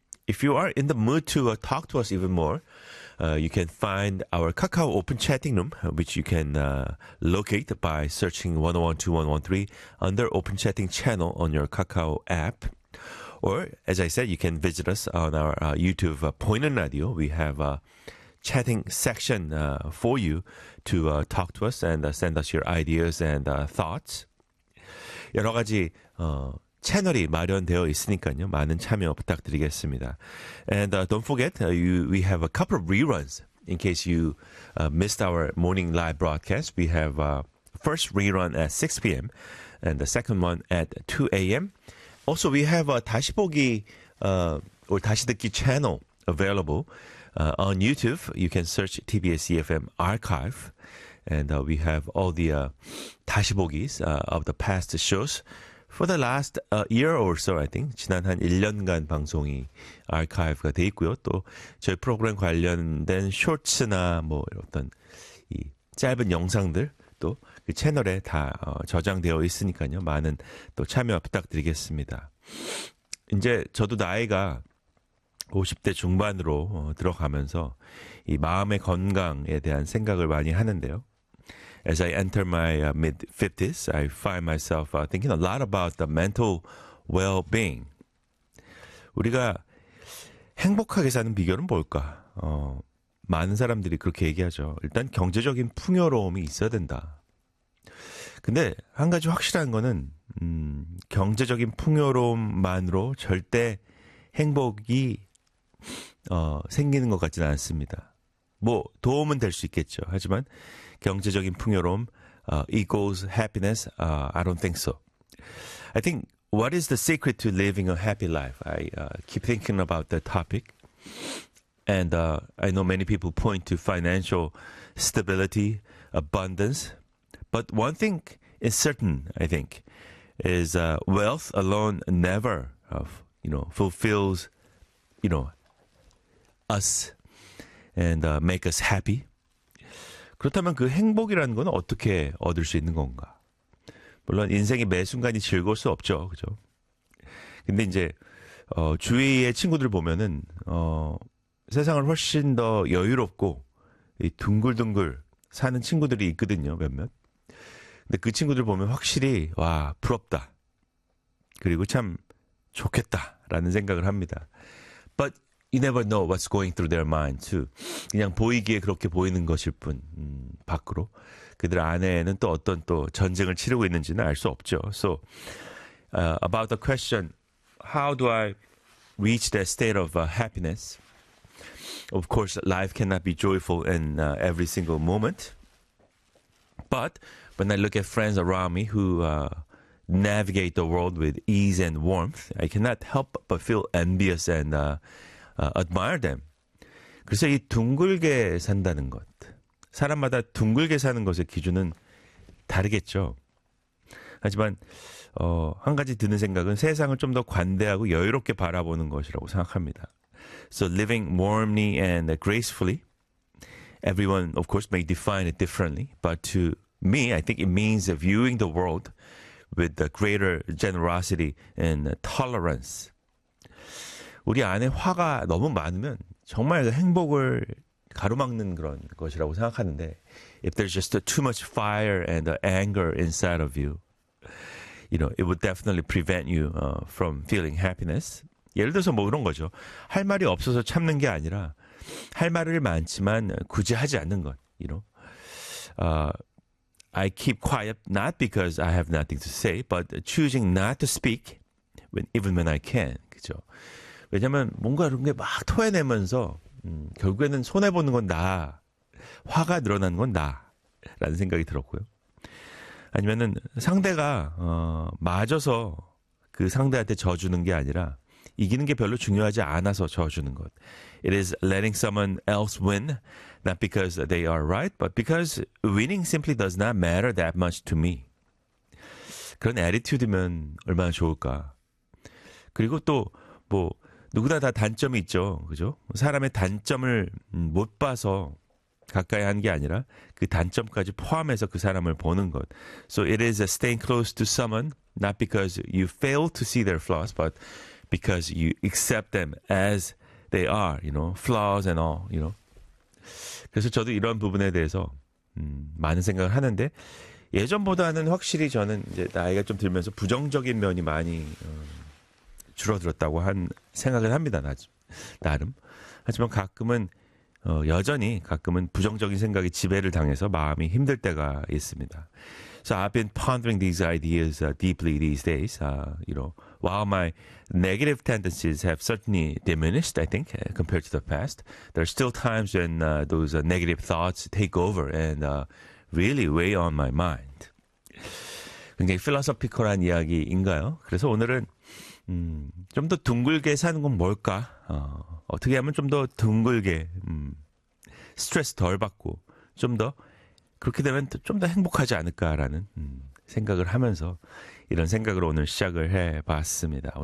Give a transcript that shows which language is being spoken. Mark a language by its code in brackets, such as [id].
[en] If you are in the mood to talk to us even more, you can find our Kakao open chatting room, which you can locate by searching 101.2.113 under open chatting channel on your Kakao app. Or, as I said, you can visit us on our YouTube 보이는 라디오. We have a chatting section for you to talk to us and send us your ideas and thoughts. [ko] 여러 가지 채널이 마련되어 있으니까요. 많은 참여 부탁드리겠습니다. [en] And don't forget, we have a couple of reruns in case you missed our morning live broadcast. We have a first rerun at 6 p.m. and the second one at 2 a.m. Also, we have a 다시 보기 or 다시 듣기 채널 available on YouTube. You can search TBS EFM Archive. And we have all the 다시 보기s of the past shows. For the last year or so, I think, [ko] 지난 한 1년간 방송이 아카이브가 돼 있고요. 또 저희 프로그램 관련된 쇼츠나 뭐 어떤 이 짧은 영상들 또 그 채널에 다 저장되어 있으니까요. 많은 또 참여 부탁드리겠습니다. 이제 저도 나이가 50대 중반으로 들어가면서 이 마음의 건강에 대한 생각을 많이 하는데요. [en] As I enter my mid-50s, I find myself thinking a lot about the mental well-being. [ko] 우리가 행복하게 사는 비결은 뭘까? 많은 사람들이 그렇게 얘기하죠. 일단 경제적인 풍요로움이 있어야 된다. 근데 한 가지 확실한 거는 경제적인 풍요로움만으로 절대 행복이 생기는 것 같지는 않습니다. 뭐 도움은 될 수 있겠죠. 하지만 경제적인 풍요로움 [en] equals happiness, I don't think so. I think what is the secret to living a happy life? I keep thinking about the topic. And I know many people point to financial stability, abundance. But one thing is certain, I think, is wealth alone never fulfills, us and make us happy. [ko] 그렇다면 그 행복이라는 건 어떻게 얻을 수 있는 건가? 물론 인생이 매 순간이 즐거울 수 없죠. 그죠? 근데 이제 주위의 친구들 보면은 세상을 훨씬 더 여유롭고 이 둥글둥글 사는 친구들이 있거든요, 몇몇. 근데 그 친구들 보면 확실히 와, 부럽다. 그리고 참 좋겠다라는 생각을 합니다. [en] But you never know what's going through their mind too. [ko] 그냥 보이기에 그렇게 보이는 것일 뿐, 밖으로. 그들 안에는 또 어떤 또 전쟁을 치르고 있는지는 알 수 없죠. [en] So, about the question, how do I reach that state of happiness? Of course, life cannot be joyful in every single moment. But when I look at friends around me who navigate the world with ease and warmth, I cannot help but feel envious and admire them. [ko] 그래서 이 둥글게 산다는 것, 사람마다 둥글게 사는 것의 기준은 다르겠죠. 하지만 한 가지 드는 생각은 세상을 좀 더 관대하고 여유롭게 바라보는 것이라고 생각합니다. [en] So living warmly and gracefully, everyone of course may define it differently, but to me, I think it means viewing the world with the greater generosity and tolerance. [ko] 우리 안에 화가 너무 많으면 정말 행복을 가로막는 그런 것이라고 생각하는데 [en] if there's just too much fire and anger inside of you, it would definitely prevent you from feeling happiness. [ko] 예를 들어서 뭐 그런 거죠. 할 말이 없어서 참는 게 아니라 할 말을 많지만 굳이 하지 않는 것. [en] I keep quiet not because I have nothing to say, but choosing not to speak even when I can. [ko] 그죠? 왜냐면 뭔가 이런 게 막 토해내면서 결국에는 손해보는 건 나, 화가 늘어나는 건 나라는 생각이 들었고요. 아니면은 상대가 맞아서 그 상대한테 져주는 게 아니라 이기는 게 별로 중요하지 않아서 져주는 것. [en] It is letting someone else win, not because they are right, but because winning simply does not matter that much to me. [ko] 그런 에티튜드면 얼마나 좋을까. 그리고 또, 뭐, 누구나 다 단점이 있죠. 그죠? 사람의 단점을 못 봐서 가까이 한게 아니라 그 단점까지 포함해서 그 사람을 보는 것. [en] So it is staying close to someone, not because you fail to see their flaws, but because you accept them as they are, you know, flaws and all, you know. [ko] 그래서 저도 이런 부분에 대해서 많은 생각을 하는데, 예전보다는 확실히 저는 이제 나이가 좀 들면서 부정적인 면이 많이 줄어들었다고 한 생각을 합니다. 나름. 하지만 가끔은 여전히 가끔은 부정적인 생각이 지배를 당해서 마음이 힘들 때가 있습니다. [en] So I've been pondering these ideas deeply these days. You know, while my negative tendencies have certainly diminished, I think, compared to the past, there are still times when those negative thoughts take over and really weigh on my mind. [ko] 굉장히 필로소피컬한 이야기인가요? 그래서 오늘은 좀더 둥글게 사는 건 뭘까? 어떻게 하면 좀더 둥글게 스트레스 덜 받고 좀더 그렇게 되면 좀더 행복하지 않을까라는 생각을 하면서 이런 생각으로 오늘 시작을 해봤습니다.